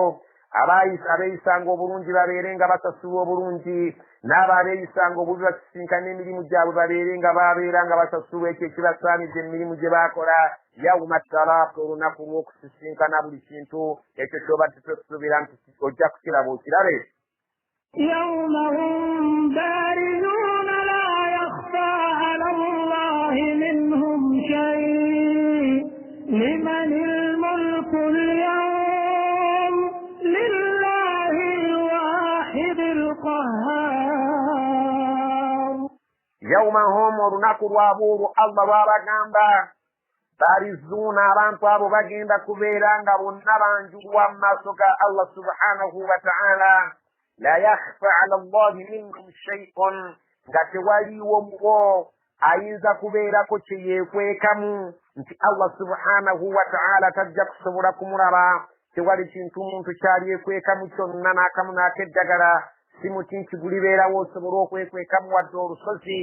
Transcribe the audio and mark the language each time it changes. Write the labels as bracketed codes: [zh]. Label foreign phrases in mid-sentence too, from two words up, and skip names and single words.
[lg] abeeyisanga obulungi babeere nga basasulwa obulungi, n'abo abeeyisanga obubi basisinkana emirimu gyabwe babeere nga babeera nga basasulwa ekyo ekibasaanidde emirimu gye baakola. [ar] يوم التلاق [lg] olunaku lw'okusisinkana buli kintu ekyo kyobadde twesuubira nti ojja kukiraba okirabe. [ar] يوم هم بارزون لا يخفى على الله منهم شيء لمن الملك اليوم لله الواحد القهار. يوم هم [lg] olunaku lwabuulu Allah lwabagamba barizuuna abantu abo bagenda kubeera nga bonna banjulwa mu maaso ga [ar] الله سبحانه وتعالى. لا يخفى على الله منهم شيء [lg] nga tewaliiwo mubo ayinza kubeerako kye yeekwekamu nti [ar] الله سبحانه وتعالى [lg] tajja kusobola kumulaba. tewali kintu muntu kyalyekwekamu kyonna n'akamu n'akeddagala si muti nti gulibeerawo osobola okwekwekamu wadde olusozi.